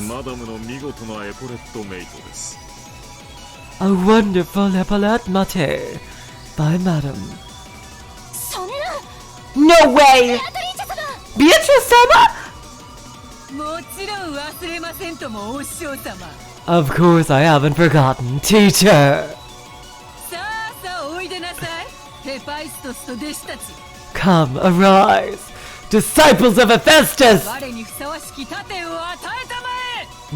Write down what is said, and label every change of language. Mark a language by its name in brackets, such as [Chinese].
[Japanese] マダムの見事なエポレットメイトです。 [English] A wonderful epaulette mate by Madam. [Japanese] それな [English] No way! [Japanese] ベアトリーチェ様 [English] Beatrice sama? [Japanese] もちろん忘れませんともお師匠様。 [English] Of course I haven't forgotten, teacher. [Japanese] さあさあおいでなさい。ヘパイストスと弟子たち。 [English] Come, arise, disciples of Hephaestus! [Japanese] 我にふさわしき盾を与えたまえ。